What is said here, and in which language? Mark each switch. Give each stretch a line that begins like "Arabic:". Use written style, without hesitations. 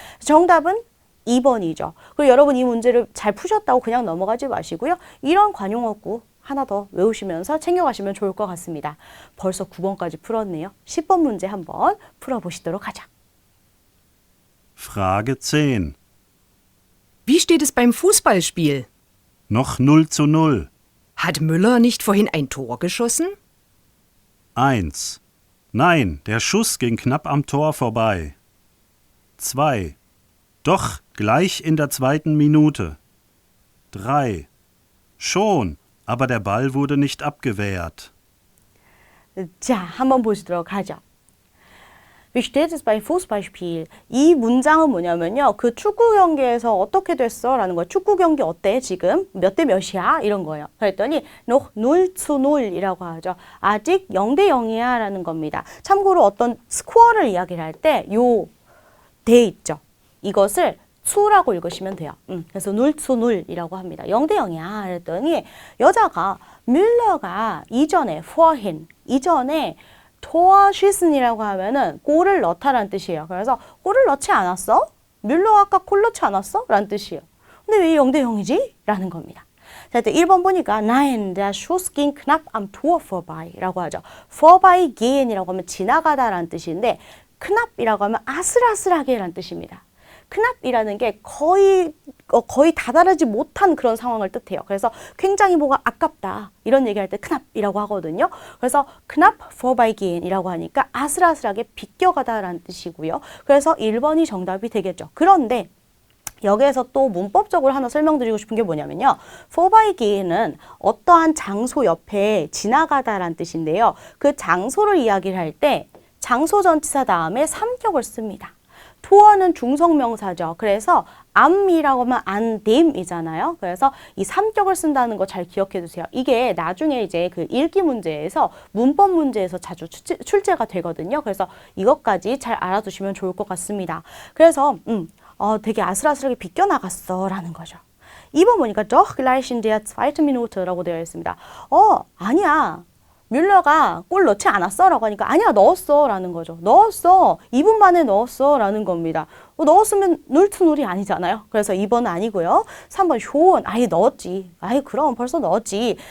Korean: 정답은 2번이죠. 그리고 여러분 이 문제를 잘 푸셨다고 그냥 넘어가지 마시고요. 이런 관용어구 하나 더 외우시면서 챙겨가시면 좋을 것 같습니다. 벌써 9번까지 풀었네요. 10번 문제 한번 풀어보시도록 하죠.
German: Frage 10. Wie steht es beim Fußballspiel? Noch 0:0. Hat Müller nicht vorhin ein Tor geschossen? 1. Nein, der Schuss ging knapp am Tor vorbei. 2. Doch, gleich in der 2. Minute. 3. Schon, aber der Ball wurde nicht abgewehrt.
Korean: 자, 한번 보시도록 하죠.
German: Wie steht es beim Fußballspiel?
Korean: 이 문장은 뭐냐면요. 그 축구 경기에서 어떻게 됐어? 라는 거예요. 축구 경기 어때? 지금? 몇 대 몇이야? 이런 거예요. 그랬더니
German: noch 0:0
Korean: 이라고 하죠. 아직 0대 0이야 라는 겁니다. 참고로 어떤 스코어를 이야기를 할 때 요 대 있죠. 이것을 수라고 읽으시면 돼요. 그래서 0:0 이라고 합니다. 0대 0이야. 그랬더니 여자가 뮬러가 이전에 이전에 토어시슨이라고 하면은 골을 넣다라는 뜻이에요. 그래서 골을 넣지 않았어? 뮬러 아까 골 넣지 않았어? 라는 뜻이에요. 근데 왜 0대 0이지? 라는 겁니다. 자, 1번 보니까
German: Nein, der Schuss ging knapp am Tor vorbei
Korean: 라고 하죠. vorbeigehen 이라고 하면 지나가다라는 뜻인데 knapp이라고 하면 아슬아슬하게 라는 뜻입니다. knapp이라는 게 거의 다다르지 못한 그런 상황을 뜻해요. 그래서 굉장히 뭐가 아깝다 이런 얘기할 때 knapp이라고 하거든요. 그래서 knapp vorbeigehen이라고 하니까 아슬아슬하게 비껴가다라는 뜻이고요. 그래서 1번이 정답이 되겠죠. 그런데 여기에서 또 문법적으로 하나 설명드리고 싶은 게 뭐냐면요. vorbeigehen은 어떠한 장소 옆에 지나가다라는 뜻인데요. 그 장소를 이야기를 할 때 장소 전치사 다음에 삼격을 씁니다. 토어는 중성명사죠. 그래서 am이라고 하면 an dem이잖아요. 그래서 이 삼격을 쓴다는 거 잘 기억해 두세요. 이게 나중에 이제 그 읽기 문제에서 문법 문제에서 자주 출제가 되거든요. 그래서 이것까지 잘 알아두시면 좋을 것 같습니다. 그래서 되게 아슬아슬하게 비껴나갔어 라는 거죠. 2번 보니까
German: doch gleich in der 2.
Korean: Minute라고 되어 있습니다. 아니야. 뮬러가 골 넣지 않았어? 라고 하니까 아니야 넣었어 라는 거죠. 넣었어. 2분 만에 넣었어 라는 겁니다. 넣었으면 0:0이 아니잖아요. 그래서 2번은 아니고요. 3번 schon. 아예 넣었지. 그럼 벌써 넣었지.